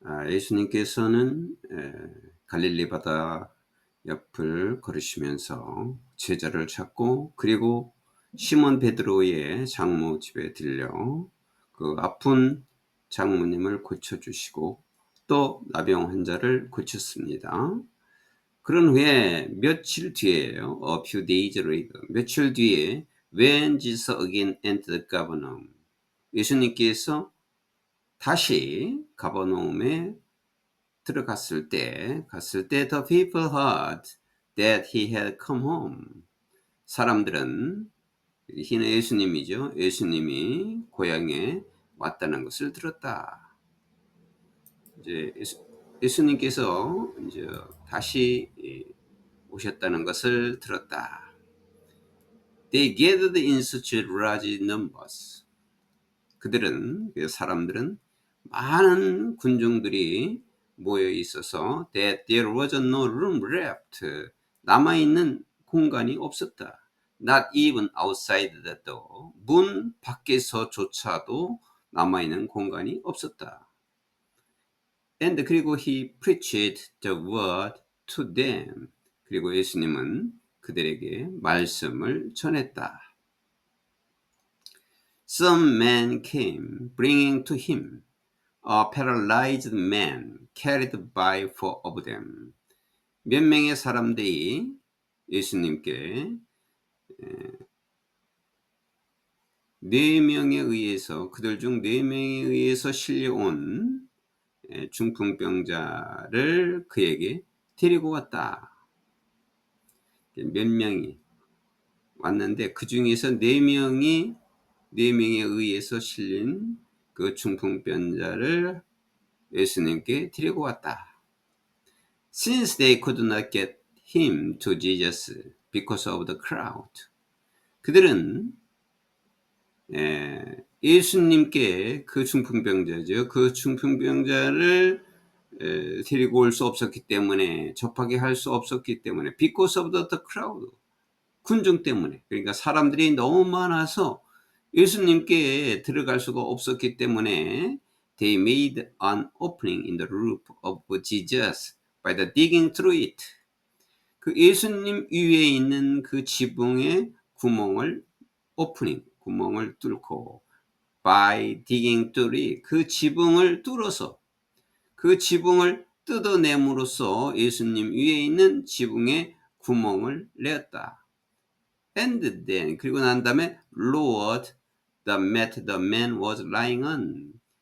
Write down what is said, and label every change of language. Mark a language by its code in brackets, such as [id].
[ko] 예수님께서는 갈릴리 바다 옆을 걸으시면서 제자를 찾고, 그리고 시몬 베드로의 장모 집에 들려 그 아픈 장모님을 고쳐주시고, 또 나병 환자를 고쳤습니다. 그런 후에 며칠 뒤에요. [en] A few days later, [ko] 며칠 뒤에 [en] when Jesus again entered Capernaum, [ko] 예수님께서 다시 가버나움에 갔을 때 [en] the people heard that he had come home. [ko] 사람들은, 이는 예수님이죠. 예수님이 고향에 왔다는 것을 들었다. 이제 예수님께서 이제 다시 오셨다는 것을 들었다. [en] They gathered in such large numbers. [ko] 사람들은 많은 군중들이 모여 있어서 [en] that there was no room left. [ko] 남아있는 공간이 없었다. [en] Not even outside the door. [ko] 문 밖에서조차도 남아있는 공간이 없었다. [en] And [ko] 그리고 [en] he preached the word to them. [ko] 그리고 예수님은 그들에게 말씀을 전했다. [en] Some men came, bringing to him a paralyzed man carried by four of them. [ko] 몇 명의 사람들이 예수님께 그들 중 4명에 의해서 실려온 중풍병자를 그에게 데리고 왔다. 몇 명이 왔는데 그 중에서 4명에 의해서 실린 그 중풍병자를 예수님께 데리고 왔다. [en] Since they could not get him to Jesus because of the crowd. [ko] 그들은 예수님께 그 중풍병자죠. 그 중풍병자를 데리고 올 수 없었기 때문에, 접하게 할 수 없었기 때문에, [en] because of the crowd. [ko] 군중 때문에. 그러니까 사람들이 너무 많아서 예수님께 들어갈 수가 없었기 때문에 [en] they made an opening in the roof of Jesus by the digging through it. [ko] 그 예수님 위에 있는 그 지붕의 구멍을 구멍을 뚫고 [en] by digging through it, [ko] 그 지붕을 뚫어서 그 지붕을 뜯어냄으로써 예수님 위에 있는 지붕의 구멍을 내었다. [en] And then, [ko] 그리고 난 다음에 [en] lowered the mat the man was lying on.